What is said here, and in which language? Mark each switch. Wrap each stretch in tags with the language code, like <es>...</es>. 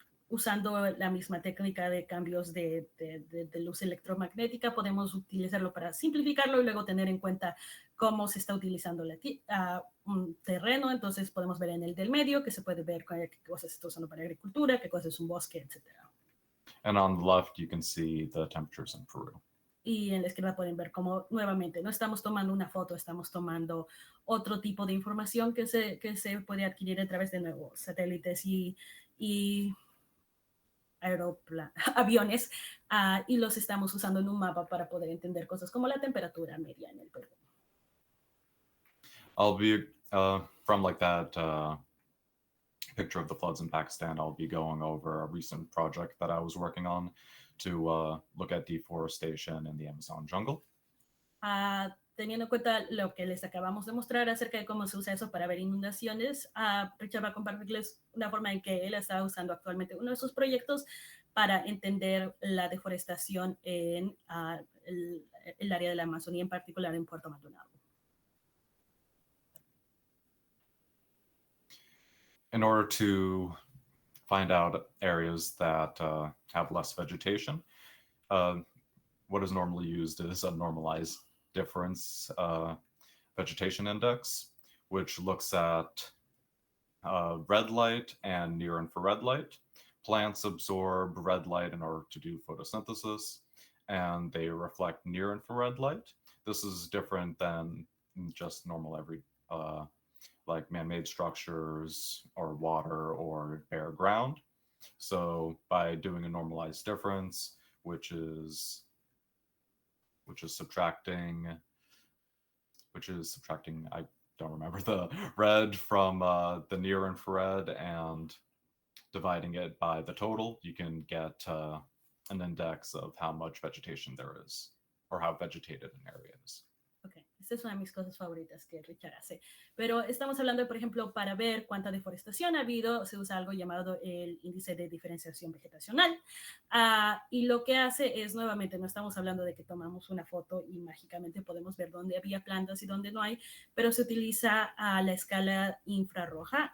<es>Usando la misma técnica de cambios de luz electromagnética, podemos utilizarlo para simplificarlo y luego tener en cuenta cómo se está utilizando un terreno. Entonces podemos ver en el del medio que se puede ver qué cosas se está usando para agricultura, qué cosas es un bosque, etc.</es> <en>And on the left, you can see the temperatures in Peru.</en> <es>Y en la izquierda pueden ver cómo nuevamente no estamos tomando una foto, estamos tomando otro tipo de información que se puede adquirir a través de nuevos satélites y aviones y los estamos usando en un mapa para poder entender cosas como la temperatura media en el Perú.</es> <en>I'll be from like that picture of the floods in Pakistan. I'll be going over a recent project that I was working on to look at deforestation in the Amazon jungle.</en> <es>Teniendo en cuenta lo que les acabamos de mostrar acerca de cómo se usa eso para ver inundaciones, Richard va a compartirles una forma en que él está usando actualmente uno de sus proyectos para entender la deforestación en el área de la Amazonía, en particular en Puerto Maldonado.</es> <en>In order to find out areas that have less vegetation, what is normally used is a normalized difference vegetation index, which looks at red light and near infrared light. Plants absorb red light in order to do photosynthesis, and they reflect near infrared light. This is different than just normal like man-made structures or water or bare ground. So by doing a normalized difference, which is subtracting, I don't remember the red from the near infrared and dividing it by the total, you can get an index of how much vegetation there is or how vegetated an area is.</en> <es>Ok, esta es una de mis cosas favoritas que Richard hace. Pero estamos hablando, por ejemplo, para ver cuánta deforestación ha habido, se usa algo llamado el índice de diferenciación vegetacional. Y lo que hace es, nuevamente, no estamos hablando de que tomamos una foto y mágicamente podemos ver dónde había plantas y dónde no hay, pero se utiliza la escala infrarroja.</es>